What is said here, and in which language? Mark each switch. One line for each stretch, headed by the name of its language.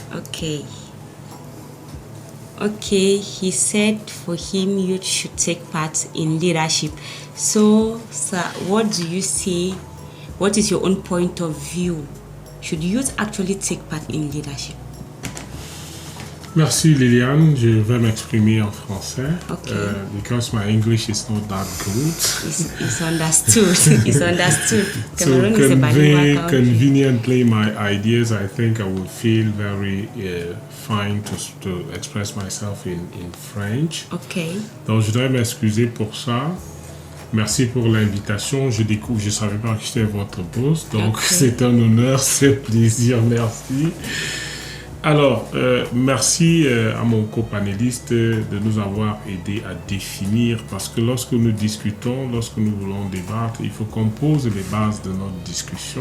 English: Okay. Okay, he said for him youth should take part in leadership. So, sir, what do you say? What is your own point of view? Should youth actually take part in leadership?
French: Merci Liliane, je vais m'exprimer en français.
English: Okay. Because my English is not that good. It's understood. It's understood. So Cameroon is a bilingual country. conveniently my ideas, I think I will feel very fine to express myself in French. Okay.
French: Donc je dois m'excuser pour ça. Merci pour l'invitation. Je découvre, je ne savais pas que j'étais votre boss. Donc
English: Okay.
French: c'est un honneur, c'est un plaisir, merci. Alors, merci à mon copanéliste de nous avoir aidé à définir, parce que lorsque nous discutons, lorsque nous voulons débattre, il faut qu'on pose les bases de notre discussion.